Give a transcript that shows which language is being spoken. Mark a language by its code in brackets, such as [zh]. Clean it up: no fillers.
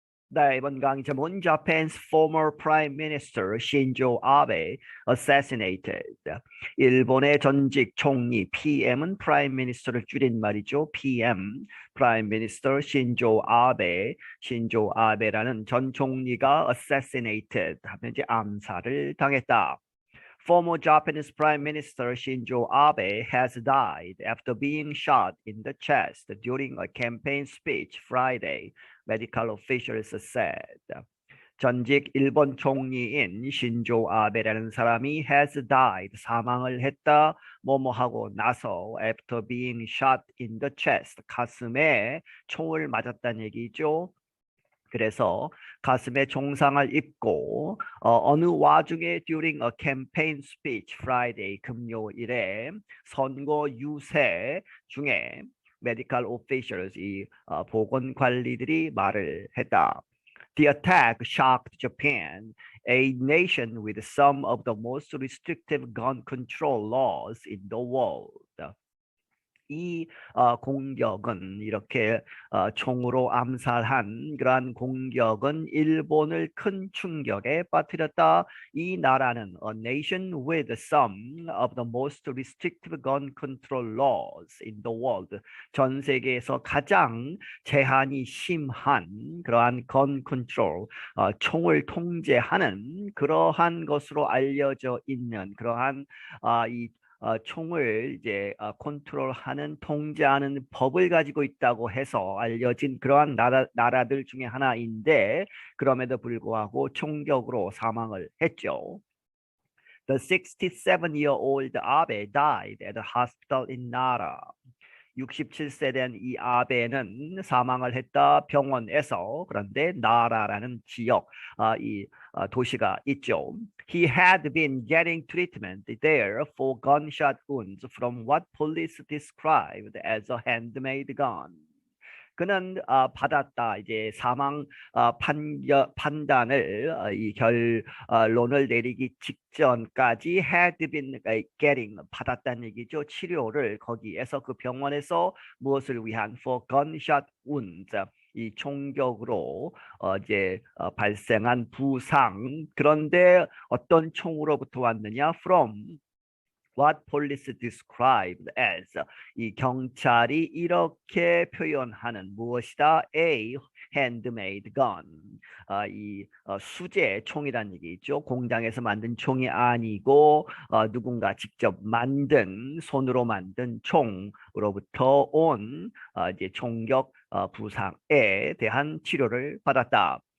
[ko] 네, 이번 강의 제목은 [en] Japan's former Prime Minister Shinzo Abe assassinated. [ko] 일본의 전직 총리 PM은 Prime Minister를 줄인 말이죠. PM, Prime Minister Shinzo Abe, Shinzo Abe라는 전 총리가 assassinated 하면 이제 암살을 당했다. [en] Former Japanese Prime Minister Shinzo Abe has died after being shot in the chest during a campaign speech Friday, medical officials said. [ko] 전직 일본 총리인 신조 아베라는 사람이 [en] has died, [ko] 사망을 했다, 뭐뭐하고 나서 [en] after being shot in the chest, [ko] 가슴에 총을 맞았다는 얘기죠. 그래서 가슴에 총상을 입고 어느 와중에 [en] during a campaign speech Friday [ko] 금요일에 선거 유세 중에 [en] medical officials [ko] 이 보건 관리들이 말을 했다. [en] The attack shocked Japan, a nation with some of the most restrictive gun control laws in the world. [ko] 이 공격은 이렇게 총으로 암살한 그러한 공격은 일본을 큰 충격에 빠뜨렸다. 이 나라는 [en] a nation with some of the most restrictive gun control laws in the world. [ko] 전 세계에서 가장 제한이 심한 그러한 gun control, 총을 통제하는 그러한 것으로 알려져 있는 그러한 이 총을 이제 컨트롤하는 통제하는 법을 가지고 있다고 해서 알려진 그러한 나라들 중에 하나인데 그럼에도 불구하고 총격으로 사망을 했죠. [en] The 67-year-old Abe died at a hospital in Nara. [ko] 67세 된 이 아베는 사망을 했다 병원에서. 그런데 나라라는 지역 이 도시가 있죠. [en] He had been getting treatment there for gunshot wounds from what police described as a handmade gun. [ko] 그는 받았다. 이제 사망 판단을 이 결론을 내리기 직전까지 [en] had been getting [ko] 받았다는 얘기죠. 치료를 거기에서 그 병원에서 무엇을 위한 [en] for gunshot wounds [ko] 이 총격으로 이제 발생한 부상. 그런데 어떤 총으로부터 왔느냐? [en] From what police described as [ko] 이 경찰이 이렇게 표현하는 무엇이다? [en] A handmade gun. [ko] 이 수제 총이라는 얘기죠. 공장에서 만든 총이 아니고 누군가 직접 만든 손으로 만든 총으로부터 온 이제 총격 부상에 대한 치료를 받았다.